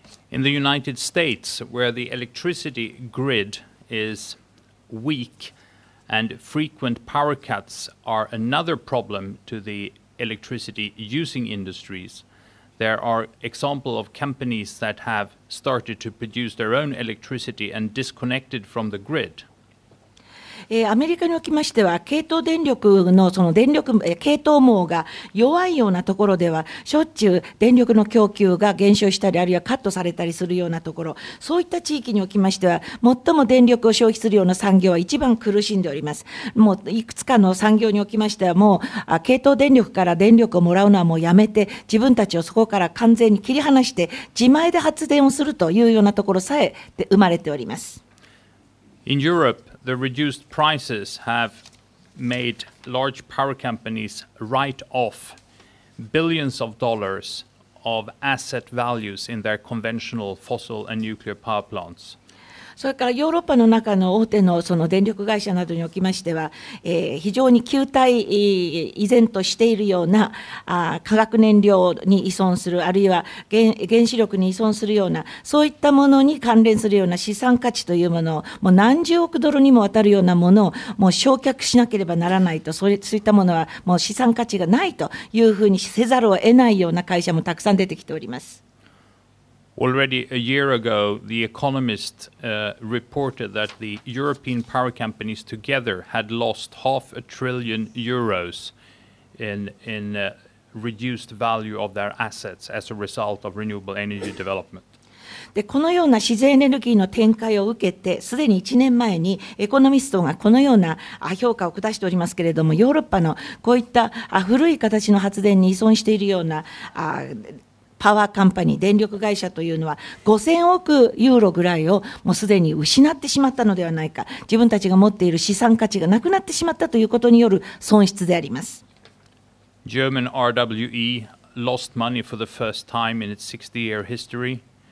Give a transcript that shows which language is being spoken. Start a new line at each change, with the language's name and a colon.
English: In the United States, where the electricity grid is weak, and frequent power cuts are another problem to the electricity using industries. There are examples of companies that have started to produce their own electricity and disconnected from the grid.
Japanese: アメリカにおきましては、系統電力の系統網が弱いようなところでは、しょっちゅう電力の供給が減少したり、あるいはカットされたりするようなところ、そういった地域におきましては、最も電力を消費するような産業は一番苦しんでおります。もういくつかの産業におきましては、もう系統電力から電力をもらうのはもうやめて、自分たちをそこから完全に切り離して、自前で発電をするというようなところさえ生まれております。
English: In Europe, the reduced prices have made large power companies write off billions of dollars of asset values in their conventional fossil and nuclear power plants.
Japanese: それからヨーロッパの中の大手のその電力会社などにおきましては、非常に旧態依然としているような化学燃料に依存する、あるいは原子力に依存するような、そういったものに関連するような資産価値というものを、もう何十億ドルにもわたるようなものをもう焼却しなければならないと、そういったものはもう資産価値がないというふうにせざるを得ないような会社もたくさん出てきております。
English: Already a year ago, The Economist reported that the European power companies together had lost €500 billion in reduced value of their assets as a result of renewable energy development.
Japanese: でこのような自然エネルギーの展開を受けて、すでに1年前にエコノミストがこのような評価を下しておりますけれども、ヨーロッパのこういった古い形の発電に依存しているようなパワーカンパニー、電力会社というのは5000億ユーロぐらいをもうすでに失ってしまったのではないか、自分たちが持っている資産価値がなくなってしまったということによる損失であります。
English: German RWE lost money for the first time in its 60-year history.